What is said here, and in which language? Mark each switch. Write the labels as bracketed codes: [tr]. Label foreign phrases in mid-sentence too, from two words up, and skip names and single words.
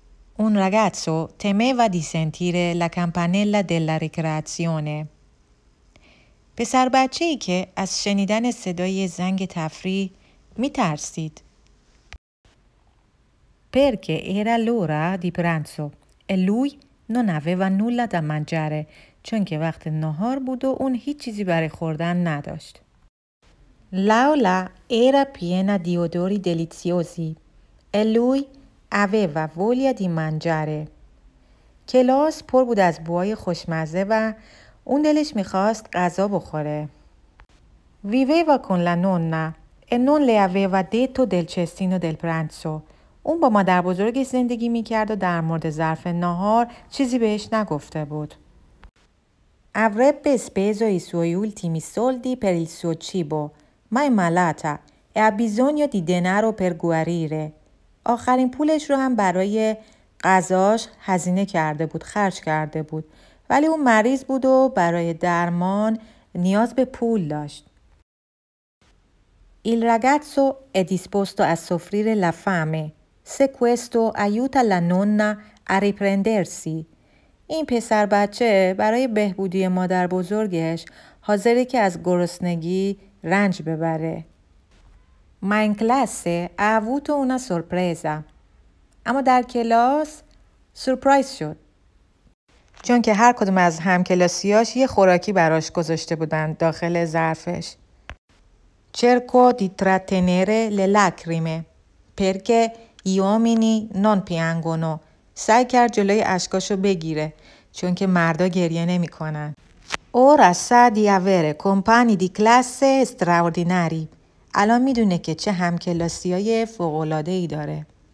[it] Un ragazzo temeva di sentire la campanella della ricreazione. [fa] پسر بچه‌ای که از شنیدن صدای زنگ تفریح می‌ترسید. [it] Perché era l'ora di pranzo e lui non aveva nulla da mangiare [fa] چون که وقت نهار بود و اون هیچ چیزی برای خوردن نداشت. [it] L'aula era piena di odori deliziosi e lui aveva voglia di mangiare. [fa] کلاس پر بود از بوهای خوشمزه و اون دلش میخواست غذا بخوره. [it] Viveva con la nonna e non le aveva detto del cestino del pranzo. [fa] اون با مادر بزرگش زندگی میکرد و در مورد ظرف نهار چیزی بهش نگفته بود. [it] Avrebbe speso i suoi ultimi soldi per il suo cibo, ma è malata e ha bisogno di denaro per guarire. [fa] آخرین پولش رو هم برای غذاش هزینه کرده بود، خرج کرده بود. ولی اون مریض بود و برای درمان نیاز به پول داشت. [it] Il ragazzo è disposto a soffrire la fame, se questo aiuta la nonna a riprendersi. [fa] این پسر بچه برای بهبودی مادر بزرگش حاضره که از گرسنگی رنج ببره. [it] Ma in classe ha avuto una sorpresa. [fa] اما در کلاس سورپرایز شد. چون که هر کدوم از همکلاسیاش یه خوراکی براش گذاشته بودن داخل ظرفش. [it] Cerco di trattenere le lacrime perché gli uomini non piangono. [fa] سعی کرد جلوی اشکاشو بگیره چون که مردا گریه نمی کنن. [it] Ora sa di avere compagni di classe straordinari. [fa] الان میدونه که چه همکلاسیای فوق‌العاده‌ای داره.